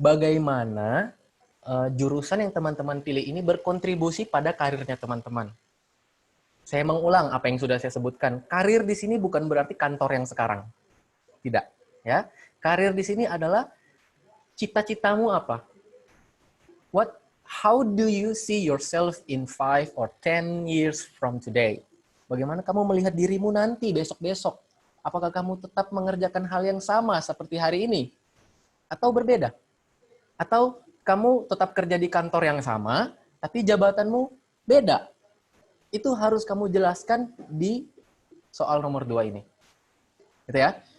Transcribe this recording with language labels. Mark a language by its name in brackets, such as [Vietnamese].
[Indonesian] Bagaimana jurusan yang teman-teman pilih ini berkontribusi pada karirnya teman-teman? Saya mengulang apa yang sudah saya sebutkan. Karir di sini bukan berarti kantor yang sekarang. Tidak, ya. Karir di sini adalah cita-citamu apa? [English] How do you see yourself in 5 or 10 years from today? [Indonesian] Bagaimana kamu melihat dirimu nanti, besok-besok? Apakah kamu tetap mengerjakan hal yang sama seperti hari ini? Atau berbeda? Atau kamu tetap kerja di kantor yang sama, tapi jabatanmu beda? Itu harus kamu jelaskan di soal nomor 2 ini. Gitu ya.